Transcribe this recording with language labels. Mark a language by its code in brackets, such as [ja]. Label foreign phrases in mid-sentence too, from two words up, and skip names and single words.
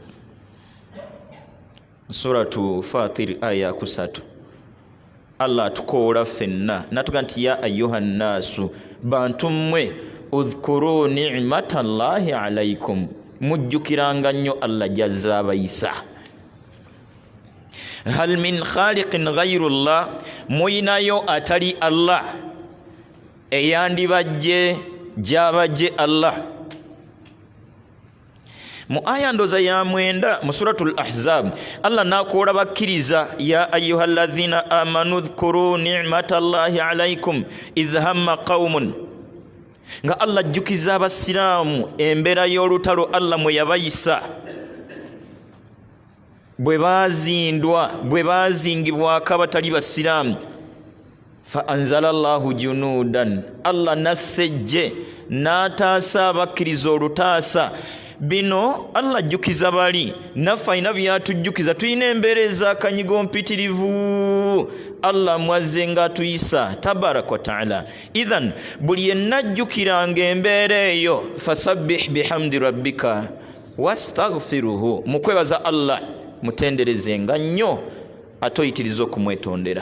[lg] Suratu Fatir aya 3 Allah atukoola ffenna natuga nti [ar] يا أيها الناس [lg] bantu mmwe [ar] اذكروا نعمة الله عليكم [lg] mujjukiranga nnyo Allah gy'azze abayisa. [ar] هل من خالق غير الله [lg] muyinayo atali Allah eyandibajje gy'abajje Allah. Mu aya ndoza ya 9 mu suratul Ahzab Allah nakoola bakkiriza [ar] يا أيها الذين آمنوا اذكروا نعمة الله عليكم إذ هم قوم [lg] nga Allah jjukiza abasiraamu embeera y'olutalo Allah mwe yabayisa bwe baazindwa bwe baazingibwako abatali basiraamu [ar] فأنزل الله جنودا [lg] Allah nassejje n'ataasa abakkiriza olutaasa. Bino Allah ajjukiza bali naffe alina byatujjukiza tulina embeera ez'akanyigo mpitirivu Allah mwazze nga atuyisa [ar] تبارك وتعالى. [lg] Idhan buli yenna ajjukiranga embeera eyo [ar] فسبح بحمد ربك واستغفره [lg] mukwebaza Allah mutenderezenga nnyo ate oyitiriza okumwetondera.